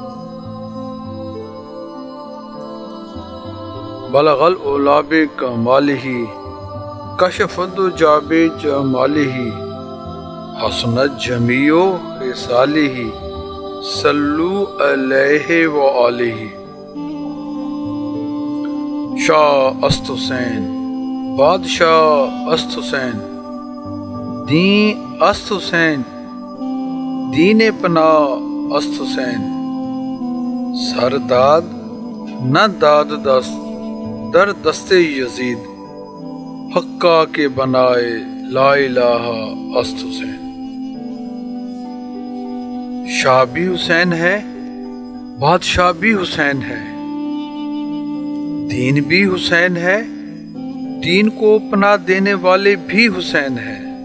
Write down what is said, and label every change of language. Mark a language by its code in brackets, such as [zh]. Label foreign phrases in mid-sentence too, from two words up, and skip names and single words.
[ar] بلغ العلا بکمالہ، کشف الدجی بجمالہ، حسنت جمیع خصالہ، صلو علیہ وآلہ۔ [fa] شاہ است حسین، بادشاہ است حسین، دین است حسین، دین پناہ است حسین۔ سر داد نہ داد دست در دست یزید، حقا کے بنائے لا الہ است حسین۔ [ur] شاہ بھی حسین ہے، بادشاہ بھی حسین ہے، دین بھی حسین ہے، دین کو پناہ دینے والے بھی حسین ہیں۔